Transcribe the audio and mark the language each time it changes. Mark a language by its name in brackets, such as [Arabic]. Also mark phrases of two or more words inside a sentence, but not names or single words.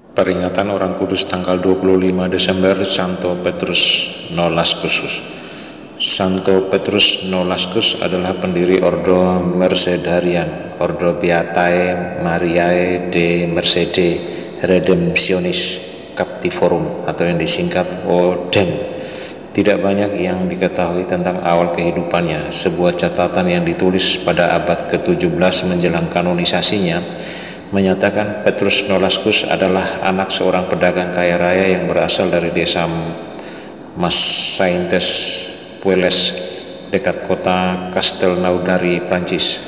[Indonesian] Peringatan Orang Kudus tanggal 25 Desember Santo Petrus Nolascus. Santo Petrus Nolascus adalah pendiri Ordo Mercedarian, Ordo Beatae Mariae de Mercede Redemptionis Captivorum, atau yang disingkat ODEM. Tidak banyak yang diketahui tentang awal kehidupannya. Sebuah catatan yang ditulis pada abad ke-17 menjelang kanonisasinya menyatakan Petrus Nolascus adalah anak seorang pedagang kaya raya yang berasal dari desa Massaintes Puelles dekat kota Castelnaudary, Prancis.